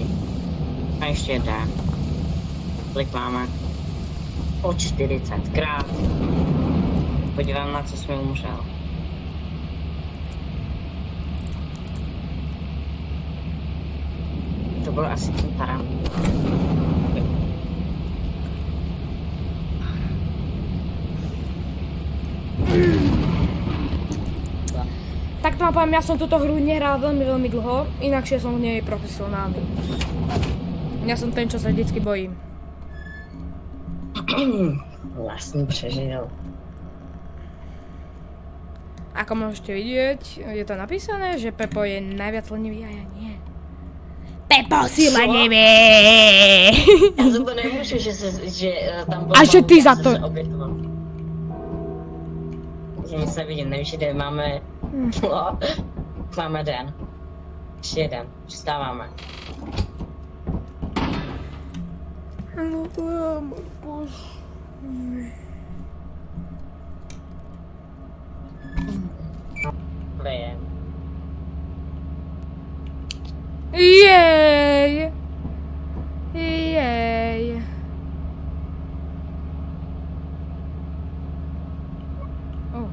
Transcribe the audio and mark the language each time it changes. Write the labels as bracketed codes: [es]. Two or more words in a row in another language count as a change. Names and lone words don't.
[cs] A ještě jeden. Kolik máme? O 40krát. Podívám, na co jsme umřel. To byl asi ten taran. [sk] Tak to vám poviem, ja som túto hru nehral veľmi dlho, inakšie som v nej profesionálny. Ja som ten, čo sa vždycky bojím. [cs] Vlastne přežil. [sk] Ako môžete vidieť, je to napísané, že Pepo je najviac lenivý a ja nie. Pepo si lenivý! [cs] Já za to nemůžu, že tam byl A že ty já za jsem to- se obětoval. Že nic nevidím, nevíš, kde máme... No, máme den. Ještě jeden, vstáváme. [sk] No to je môj bože. Kde je? Jej! Jej! Oh.